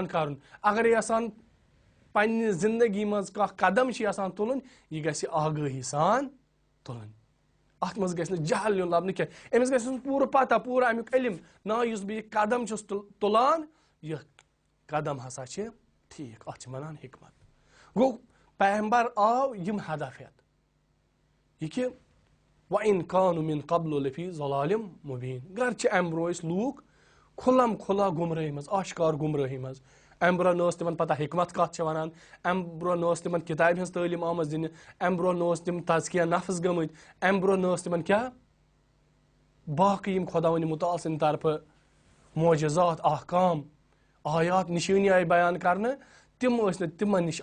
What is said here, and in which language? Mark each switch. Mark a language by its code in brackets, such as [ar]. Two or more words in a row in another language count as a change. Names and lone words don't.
[ks] کرُن اگر یژھان پننہِ زندگی منٛز کانٛہہ قدم چھُ یژھان تُلُن یہِ گژھِ آگٲہی سان تُلٕنۍ اتھ منٛز گژھِ نہٕ جہل یُن لبنہٕ کینٛہہ أمِس گژھِ آسُن پوٗرٕ پتہ پوٗرٕ امیُک علم نا یُس بہٕ یہِ قدم چھُس تُلان یہِ قدم ہسا چھِ ٹھیٖک اتھ چھِ ونان حکمت گوٚو پیغمبر آو یِم ہدف ہٮ۪تھ یہِ کہِ [ar] وَإِن كَانُوا مِن قَبْلُ لَفِي ضَلَالٍ مُبِينٍ [ks] گرچہِ امہِ برونٛہہ ٲسۍ لوٗکھ کھُلم کھُلا گُمرٲہی منٛز آشکار گُمرٲہی منٛز امہِ برونٛہہ نہ ٲس تِمن پتہ حکمت کتھ چھِ ونان امہِ برونٛہہ نہ ٲس تِمن کِتابہِ ہٕنٛز تعلیٖم آمٕژ دِنہٕ امہِ برونٛہہ نہ ٲس تِم تزکیہ نفس گٔمٕتۍ امہِ برونٛہہ نہ ٲس تِمن کیٛاہ باقٕے یِم خۄداوندِ مُتعال سٕنٛدِ طرفہٕ معجزات احکام آیات نشٲنی آیہِ بیان کرنہٕ تِم ٲسۍ نہٕ تِمن نِش